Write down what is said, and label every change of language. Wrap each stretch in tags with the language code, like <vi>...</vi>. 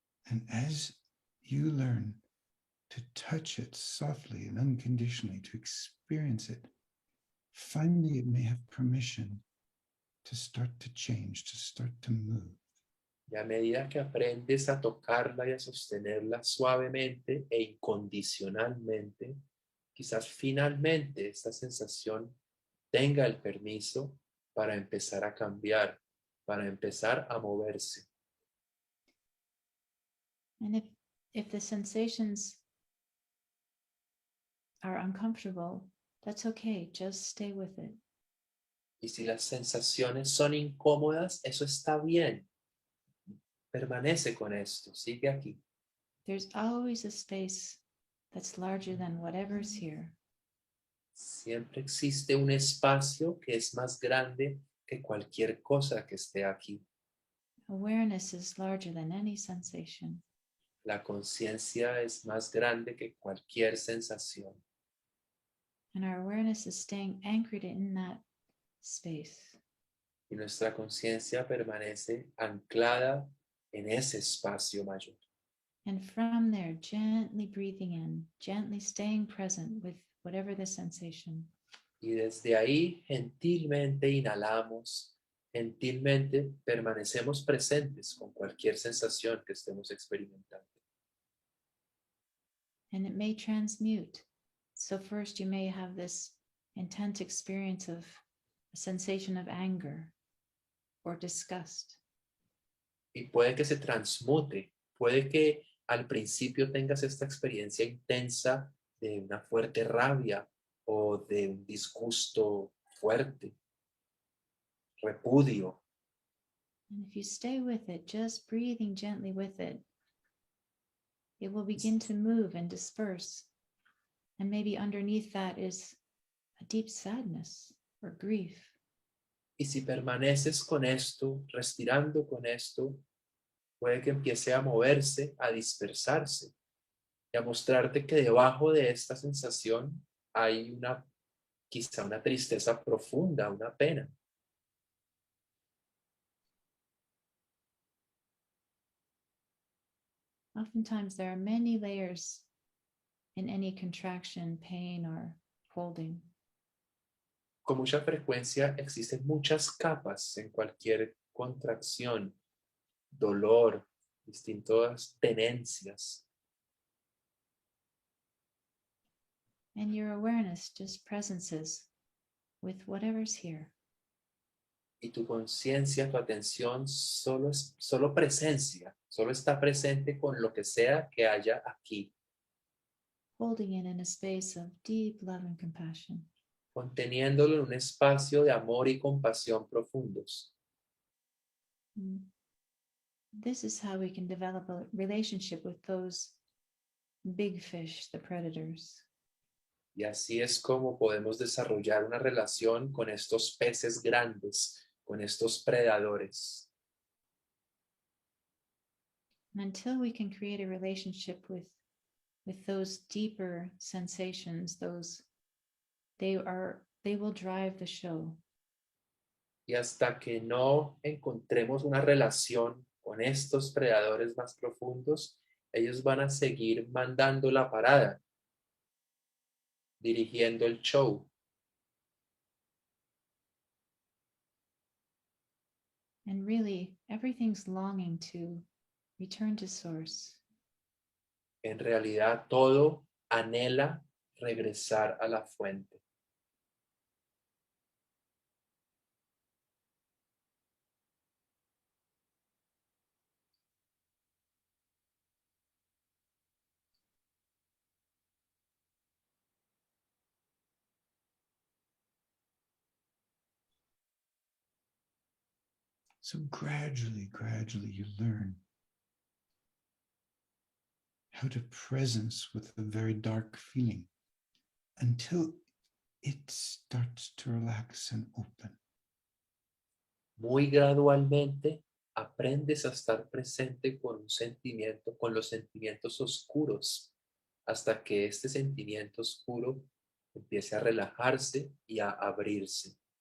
<en>And as you learn to touch it softly and unconditionally, to experience it, finally it may have permission to start to change, to start to move.</en> <es>Y a medida que aprendes a tocarla y a sostenerla suavemente e incondicionalmente, quizás finalmente esta sensación tenga el permiso para empezar a cambiar, para empezar a moverse.</es> <en>And if the sensations are uncomfortable, that's okay. Just stay with it.</en> <es>Y si las sensaciones son incómodas, eso está bien. Permanece con esto, sigue aquí.</es> <en>There's always a space that's larger than whatever's here.</en> <es>Siempre existe un espacio que es más grande que cualquier cosa que esté aquí.</es> <en>Awareness is larger than any sensation.</en> <es>La conciencia es más grande que cualquier sensación.</es> <en>And our awareness is staying anchored in that space.</en> <es>Y nuestra conciencia permanece anclada en ese espacio mayor.</es> <en>And from there, gently breathing in, gently staying present with whatever the sensation.</en> <es>Y desde ahí gentilmente inhalamos, gentilmente permanecemos presentes con cualquier sensación que estemos experimentando.</es> <en>And it may transmute. So first you may have this intense experience of a sensation of anger or disgust.</en> <es>Y puede que se transmute, puede que al principio tengas esta experiencia intensa de una fuerte rabia o de un disgusto fuerte, repudio.</es> <en>And if you stay with it, just breathing gently with it, it will begin to move and disperse. And maybe underneath that is a deep sadness or grief.</en> <es>Y si permaneces con esto, respirando con esto, puede que empiece a moverse, a dispersarse y a mostrarte que debajo de esta sensación hay quizá una tristeza profunda, una pena.</es> <en>Oftentimes there are many layers in any contraction, pain, or holding.</en> <es>Con mucha frecuencia existen muchas capas en cualquier contracción, dolor, distintas tenencias.</es> <en>And your awareness just presences with whatever's here.</en> <es>Y tu conciencia, tu atención solo presencia, solo está presente con lo que sea que haya aquí,</es> <en>Holding it in a space of deep love and compassion.</en> <es>conteniéndolo en un espacio de amor y compasión profundos.</es> <en>And this is how we can develop a relationship with those big fish, the predators.</en> <es>Y así es como podemos desarrollar una relación con estos peces grandes, con estos predadores.</es> <en>And until we can create a relationship with those deeper sensations, they will drive the show.</en> <es>Y hasta que no encontremos una relación con estos predadores más profundos, ellos van a seguir mandando la parada, dirigiendo el show.</es> <en>And really, everything's longing to return to source.</en> <es>En realidad, todo anhela regresar a la fuente.</es> <en>So gradually, you learn how to presence with a very dark feeling until it starts to relax and open.</en> <es>Muy gradualmente aprendes a estar presente con los sentimientos oscuros, hasta que este sentimiento oscuro empiece a relajarse y a abrirse.</es>